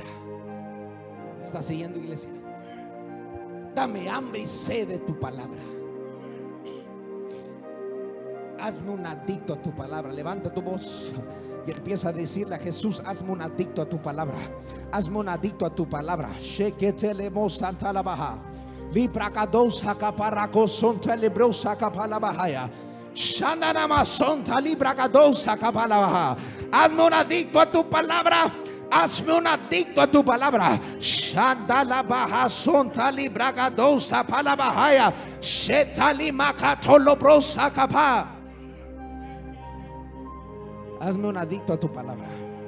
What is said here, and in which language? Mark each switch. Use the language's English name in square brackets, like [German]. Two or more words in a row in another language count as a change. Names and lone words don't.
[Spanish] ¿Me estás siguiendo, iglesia? Dame hambre y sed de tu palabra. Hazme un adicto a tu palabra. Levanta tu voz y empieza a decirle a Jesús, hazme un adicto a tu palabra. Hazme un adicto a tu palabra. Sheketelemo santa la baja. Libragadosa caparaco sonta librosa capalabahaya. Shandanama sonta libragadosa capalabaha. Hazme un adicto a tu palabra. Hazme un adicto a tu palabra. Shandala baja sonta libragadosa palabahaya. Shetali makatolo brosa capa. Hazme un adicto a tu palabra.